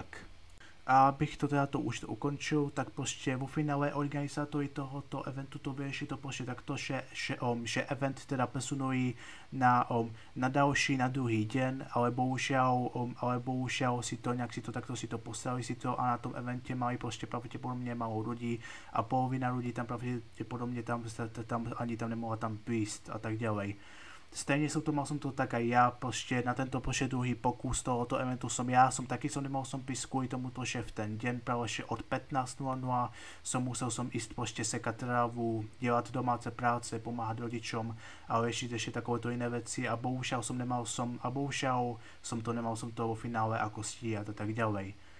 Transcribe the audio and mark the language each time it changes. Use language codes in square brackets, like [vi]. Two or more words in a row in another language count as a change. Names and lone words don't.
[cs] A abych to teda to už ukončil, tak prostě [sk] vo finále [cs] organizátory tohoto eventu to vyřeší to prostě takto, že event teda presunují na další, na druhý den, ale bohužel si to takto postavili a na tom eventě mají prostě pravděpodobně málo lidí a polovina lidí tam pravděpodobně tam ani tam nemohla tam přijít a tak dále. [sk] Stejně mal som to tak aj ja, prostě na tento prostě druhý pokus tohoto eventu nemohol som prísť kvôli tomuto, že v ten deň práve od 15:00 musel ísť [cs] prostě sekat trávu, dělat [sk] domáce práce, pomáhat rodičom a riešiť ešte takovéto iné veci a bohužiaľ som to nemal vo finále ako stíhať a tak ďalej.